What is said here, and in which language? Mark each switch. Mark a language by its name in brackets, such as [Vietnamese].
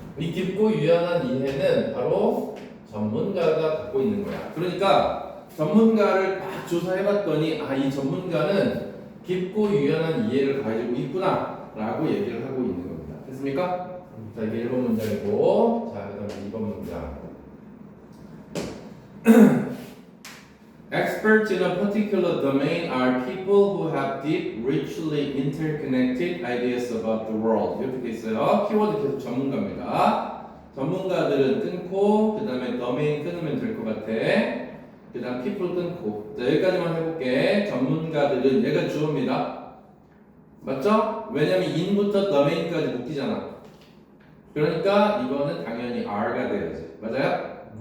[Korean] 이 깊고 유연한 이해는 바로 전문가가 갖고 있는 거야. 그러니까 전문가를 딱 조사해봤더니 아, 이 전문가는 깊고 유연한 이해를 가지고 있구나 라고 얘기를 하고 있는 겁니다. 됐습니까? 자, 이게 1번 문장이고, 자, 그 다음에 2번 문장. [English] Experts in a particular domain are people who have deep, richly interconnected ideas about the world. [Korean] 이렇게 돼 있어요. 키워드 계속 전문가입니다. 전문가들은 끊고, 그 다음에 domain 끊으면 될 것 같아. 그 다음 people 끊고. 자, 여기까지만 해볼게. 전문가들은 얘가 주어입니다. 맞죠? 왜냐면 in부터 domain까지 묶이잖아. 그러니까 이거는 당연히 R가 돼야지. 맞아요?